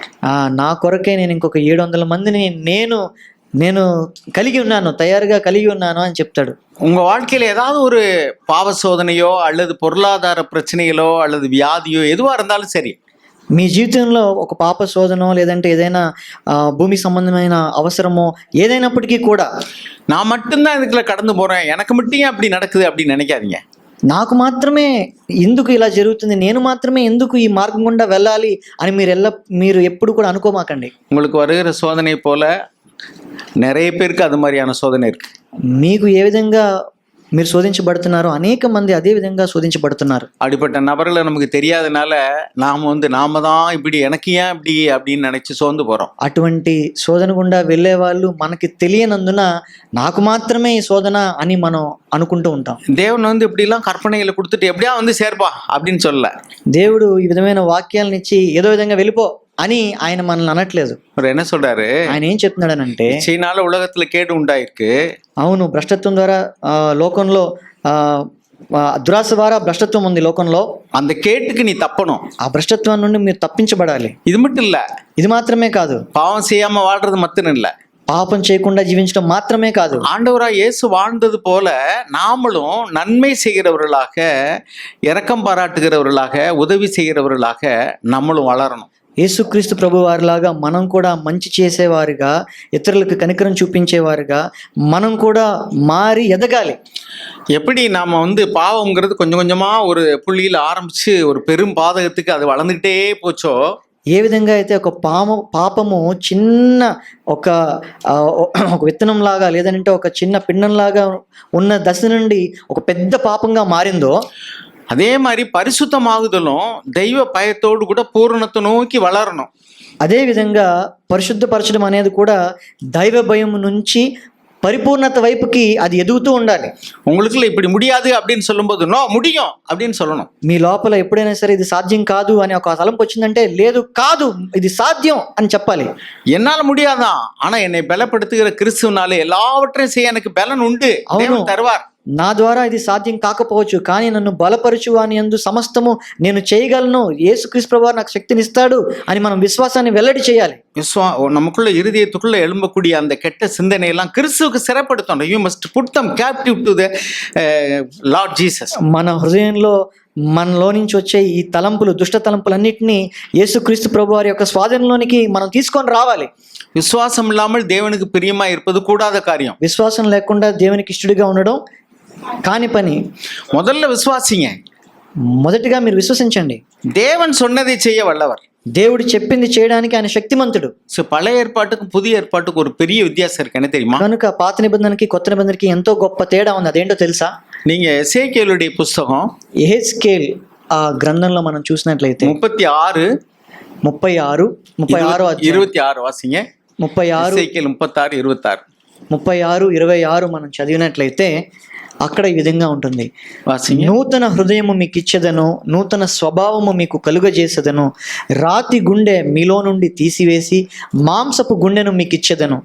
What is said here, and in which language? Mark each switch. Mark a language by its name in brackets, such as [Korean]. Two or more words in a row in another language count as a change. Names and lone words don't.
[Telugu] నా కొరకే నేను ఇంకొక 700 మందిని నేను కలిగి ఉన్నాను, తయారుగా కలిగి ఉన్నాను అని చెప్తాడు. [Tamil] உங்க வாழ்க்கையில ஏதாவது ஒரு பாவ சோதனையோ அல்லது பொருளாதார பிரச்சனைகளோ அல்லது வியாதியோ எதுவா இருந்தாலும் சரி, [Telugu] మీ జీవితంలో ఒక పాప శోధనో లేదంటే ఏదైనా భూమి సంబంధమైన అవసరమో ఏదైనప్పటికీ కూడా [Tamil] நான் மட்டும்தான் இதுக்குள்ள கடந்து போறேன், எனக்கு மட்டும் ஏன் அப்படி நடக்குது அப்படின்னு நினைக்காதீங்க. [Telugu] నాకు మాత్రమే ఎందుకు ఇలా జరుగుతుంది, నేను మాత్రమే ఎందుకు ఈ మార్గం గుండా వెళ్ళాలి అని మీరు ఎప్పుడు కూడా అనుకోమాకండి. [Tamil] உங்களுக்கு வருகிற சோதனை போல நிறைய பேருக்கு அது மாதிரியான சோதனை இருக்கு. [Telugu] మీకు ఏ విధంగా మీరు శోధించబడుతున్నారో అనేక మంది అదే విధంగా శోధించబడుతున్నారు. [Tamil] அப்படிப்பட்ட நபர்களை நமக்கு தெரியாதனால நாம தான் இப்படி எனக்கு ஏன் இப்படி அப்படின்னு நினைச்சு சோர்ந்து போறோம். [Telugu] అటువంటి శోధన గుండా వెళ్ళే వాళ్ళు మనకి తెలియనందున నాకు మాత్రమే ఈ శోధన అని మనం అనుకుంటూ ఉంటాం. [Tamil] தேவன் வந்து இப்படி எல்லாம் கற்பனைகளை கொடுத்துட்டு எப்படியா வந்து சேர்ப்பா அப்படின்னு சொல்லல. [Telugu] దేవుడు ఈ విధమైన వాక్యాలను ఇచ్చి ఏదో విధంగా వెళ్ళిపో అని ఆయన మనల్ని అనట్లేదు. [Tamil] அவர் என்ன சொல்றாரு, [Telugu] ఆయన ఏం చెప్తున్నాడనంటే, [Tamil] இச்சையினால உலகத்துல கேடு உண்டாயிருக்கு. [Telugu] అవును, భ్రష్టత్వం ద్వారా లోకంలో దురాశ ద్వారా భ్రష్టత్వం ఉంది లోకంలో. [Tamil] அந்த கேட்டுக்கு நீ தப்பணும், [Telugu] ఆ భ్రష్టత్వం నుండి మీరు తప్పించబడాలి. [Tamil] இது மட்டும் இல்ல, [Telugu] ఇది మాత్రమే కాదు, [Tamil] பாவம் செய்யாம வாழ்றது மட்டும் இல்ல, [Telugu] పాపం చేయకుండా జీవించడం మాత్రమే కాదు, [Tamil] ஆண்டவராய் இயேசு வாழ்ந்தது போல நாமளும் நன்மை செய்கிறவர்களாக, இரக்கம் பாராட்டுகிறவர்களாக, உதவி செய்கிறவர்களாக நம்மளும் வளரணும். [Telugu] యేసుక్రీస్తు ప్రభు వారిలాగా మనం కూడా మంచి చేసేవారుగా, ఇతరులకు కనికరం చూపించేవారుగా మనం కూడా మారి ఎదగాలి. [Tamil] எப்படி நாம வந்து பாவம்ங்கிறது கொஞ்சம் கொஞ்சமா ஒரு புள்ளியில ஆரம்பிச்சு ஒரு பெரும் பாதகத்துக்கு அது வளர்ந்துகிட்டே போச்சோ, [Telugu] ఏ విధంగా అయితే ఒక పాపము చిన్న ఒక విత్తనం లాగా లేదంటే ఒక చిన్న పిండం లాగా ఉన్న దశ నుండి ఒక పెద్ద పాపంగా మారిందో, [Tamil] அதே மாதிரி பரிசுத்தமாகுதலும் தெய்வ பயத்தோடு கூட பூரணத்தை நோக்கி வளரணும். [Telugu] అదే విధంగా పరిశుద్ధపరచడం అనేది కూడా దైవ భయం నుంచి పరిపూర్ణత వైపుకి అది ఎదుగుతూ ఉండాలి. [Tamil] உங்களுக்குள்ள இப்படி முடியாது அப்படின்னு சொல்லும்போது நோ முடியும் அப்படின்னு சொல்லணும். [Telugu] మీ లోపల ఎప్పుడైనా సరే ఇది సాధ్యం కాదు అని ఒక తలంపు వచ్చిందంటే లేదు, కాదు ఇది సాధ్యం అని చెప్పాలి. [Tamil] என்னால முடியாதான், ஆனா என்னை பலப்படுத்துகிற கிறிஸ்துவனாலே எல்லாவற்றையும் செய்ய எனக்கு பலன் உண்டு, தேவன் தருவார். [Telugu] నా ద్వారా ఇది సాధ్యం కాకపోవచ్చు, కానీ నన్ను బలపరచు అని యందు సమస్తము నేను చేయగలను, యేసుక్రీస్తు ప్రభువు నాకు శక్తినిస్తాడు అని మనం విశ్వాసాన్ని వెల్లడి చేయాలి. [Tamil] நமக்குள்ள இருதயத்துக்குள்ள எழும்பக்கூடிய அந்த கெட்ட சிந்தனை எல்லாம் கிறிஸ்துவுக்கு சிறைப்படுத்தணும். [English] You must put them captive to the Lord Jesus. [Telugu] మన హృదయంలో మనలో నుంచి వచ్చే ఈ తలంపులు, దుష్ట తలంపులన్నింటినీ యేసుక్రీస్తు ప్రభు వారి యొక్క స్వాధీనంలోనికి మనం తీసుకొని రావాలి. [Tamil] விசுவாசம் இல்லாமல் தேவனுக்கு பிரியமா இருப்பது கூடாத காரியம். [Telugu] విశ్వాసం లేకుండా దేవునికి ఇష్టడిగా ఉండడం కాని పని. [Tamil] முதல்ல விசுவாசிங்க, [Telugu] మొదటిగా మీరు విశ్వసించండి. [Tamil] தேவன் சொன்னதை செய்ய வல்லவர். [Telugu] దేవుడు చెప్పింది చేయడానికి ఆయన శక్తిమంతుడు. [Tamil] ஸோ பழைய ஏற்பாட்டுக்கும் புதிய ஏற்பாட்டுக்கும் ஒரு பெரிய வித்தியாசம் இருக்கு, என்ன தெரியுமா? [Telugu] కనుక పాత నిబంధనకి కొత్త నిబంధనకి ఎంతో గొప్ప తేడా ఉంది. అదేంటో తెలుసా? [Tamil] நீங்க எசேக்கியேலுடைய புஸ்தகம் [Telugu] యెహెజ్కేల్ ఆ గ్రంథంలో మనం చూసినట్లయితే 36 36 [Tamil] 26 వాసింగ. [Telugu] 36 ఎసేకియేలు 36 26 26 మనం చదివినట్లయితే అక్కడ ఈ విధంగా ఉంటుంది. [Tamil] వాసింగ. [Telugu] నూతన హృదయము మీకు ఇచ్చేదను, నూతన స్వభావము మీకు కలుగజేసేదను, రాతి గుండె మీలో నుండి తీసివేసి మాంసపు గుండెను మీకు ఇచ్చేదను.